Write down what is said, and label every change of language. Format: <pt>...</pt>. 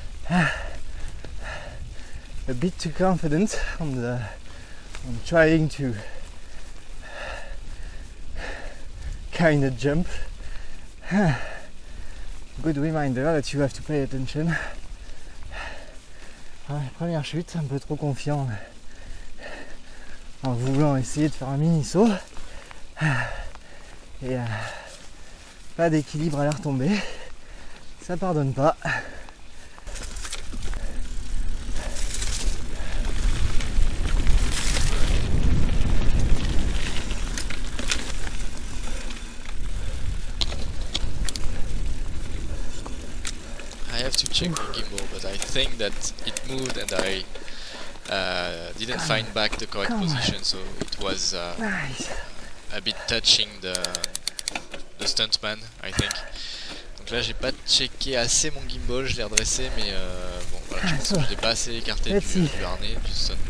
<en>A bit too confident on trying to kind of jump. Good reminder that you have to pay attention.</en> <fr>Ouais, première chute, un peu trop confiant en voulant essayer de faire un mini saut. Et pas d'équilibre à la retombée. Ça pardonne pas.</fr> <en>I have to check my gimbal, but I think that it moved and I didn't find back the correct position, so it was Nice. a bit touching the stuntman, I think.</en> <fr>Donc là j'ai pas checké assez mon gimbal, je l'ai redressé, mais bon voilà, je pense que je l'ai pas assez écarté du harnais, du stuntman.</fr>